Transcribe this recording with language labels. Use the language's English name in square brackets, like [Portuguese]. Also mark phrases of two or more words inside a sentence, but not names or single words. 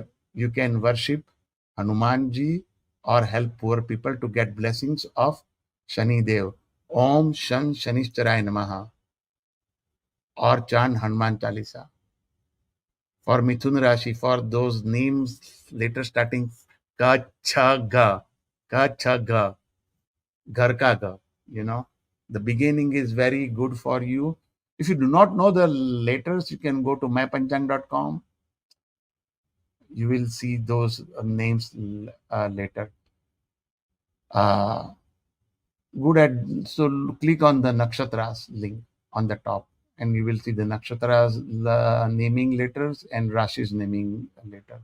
[English] You can worship Hanumanji or help poor people to get blessings of Shani Dev. [Sanskrit] ॐ शं शनैश्चराय नमः [English] or chant [Sanskrit] Hanuman Chalisa. [English] For Mithun Rashi, for those names later starting Ka, Cha, Ga, Ka, Cha, Ga, Ghar Ka Ga, the beginning is very good for you. If you do not know the letters, you can go to mypanchang.com. You will see those names later. Good at, so click on the Nakshatras link on the top and you will see the Nakshatras naming letters and Rashis naming letters.